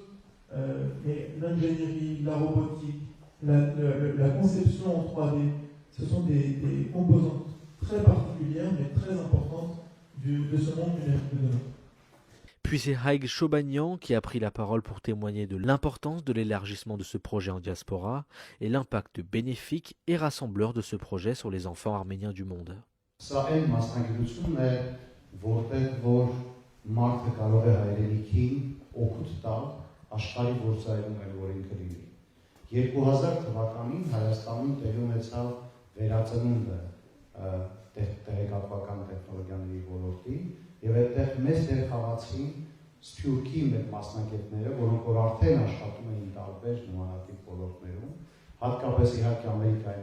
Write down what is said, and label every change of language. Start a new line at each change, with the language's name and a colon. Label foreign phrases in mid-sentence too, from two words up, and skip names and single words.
French: Mais l'ingénierie, la robotique, la conception en 3D, ce sont des composantes très particulières, mais très importantes de ce monde numérique de demain. Puis c'est Haig Chobanian qui a pris la parole pour témoigner de l'importance de l'élargissement de ce projet en diaspora et l'impact bénéfique et rassembleur de ce projet sur les enfants arméniens du monde.
Armenian: Աշխարհի գործարանում էլ որ ինքը լինի։ 2000 թվականին Հայաստանում տեղի ունեցավ վերածնունդը տեղեկատվական տեխնոլոգիաների ոլորտի եւ այդտեղ մեծ դեր խաղացին Սփյուռքի մեր մասնակիցները, որոնք որ արդեն աշխատում էին տարբեր նմանատիպ ոլորտներում, հատկապես իհարկե Ամերիկայի